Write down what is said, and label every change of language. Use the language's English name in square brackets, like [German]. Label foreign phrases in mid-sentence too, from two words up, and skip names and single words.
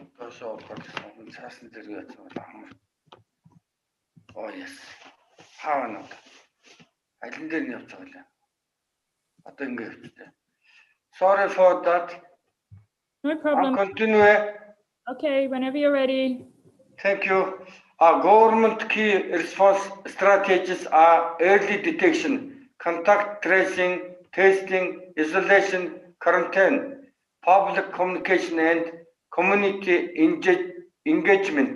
[Mongolian] доошоо ороход цаасан дээр яасан бол амар. [English] Oh yes. Хаана. [Mongolian] Алин дээр нь явж байгаа лээ. Одоо ингэ явчихлаа. [English] Sorry for that. No problem. Continue. Okay, whenever you're ready. Thank you. Our government key response strategies are early detection, contact tracing, testing, isolation, quarantine, public communication, and community engagement.